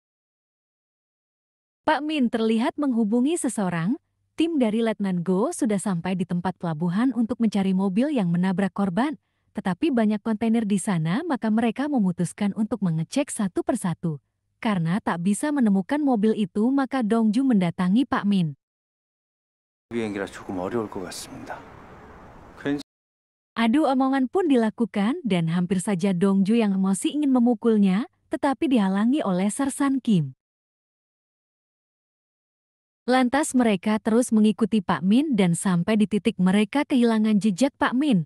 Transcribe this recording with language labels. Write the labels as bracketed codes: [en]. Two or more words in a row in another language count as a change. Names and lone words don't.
[id] Pak Min terlihat menghubungi seseorang. Tim dari Letnan Go sudah sampai di tempat pelabuhan untuk mencari mobil yang menabrak korban. Tetapi banyak kontainer di sana, maka mereka memutuskan untuk mengecek satu persatu. Karena tak bisa menemukan mobil itu, maka Dongju mendatangi Pak Min. [ko] 비행기라 조금 어려울 것 같습니다. [id] Adu omongan pun dilakukan dan hampir saja Dongju yang emosi ingin memukulnya, tetapi dihalangi oleh Sersan Kim. Lantas mereka terus mengikuti Pak Min dan sampai di titik mereka kehilangan jejak Pak Min.